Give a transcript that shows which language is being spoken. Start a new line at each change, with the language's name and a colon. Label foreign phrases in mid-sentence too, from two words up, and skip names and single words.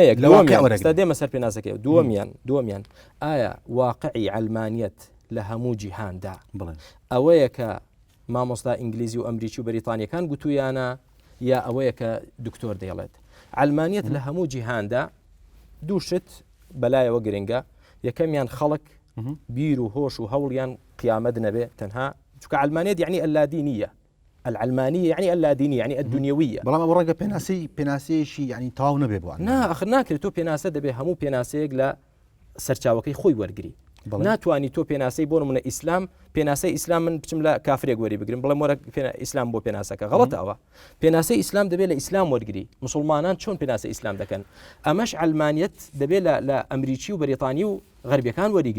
Central Kurdish: یەک ستا دێمە سەر پێناسەکەی دووەمیان ئایا واقعی علمانیەت لە هەموو جیهاندا ئەوەیە کە مامۆستا ئینگلیزی و ئەمریکی و بەریتانیەکان گوتویانە یا ئەوەیە کە دکتۆر دەیڵێت علمانیەت لە هەموو جیهاندا دووشت بەلایەوە گرنگە یەکەمیان خەڵک بیر و هۆش و هەوڵیان قیامەت نەبێ تەنها چونکە علمانیەت یعنی
Arabic: اللادینیە العلمانية يعني اللادينية يعني الدنيوية
Central Kurdish: بەڵام ئەوە ڕەنگە پێناسەیەشی یعنی تەواو نەبێ بۆ ناخر ناکرێت تۆ پێناسە دەبێ هەموو پێناسەیەک لە سەرچاوەکەی خۆی وەرگری ناتوانانی تۆ پێناسەی بۆ نمونە ئیسلام پێناسەی ئیسلام من بچم لە کافرێک وەری بگرم بڵێم وەرە ئیسلام بۆ پێناسەکە غەڵەتە ئەوە پێناسەی ئیسلام دەبێت لە ئیسلام وەرگری مسلمانان چۆن پێناسەی ئیسلام دەکەن ئەمەش علمانیەت دەبێت لە ئەمریکی و بەریتانی و غەربیەکان وەریگری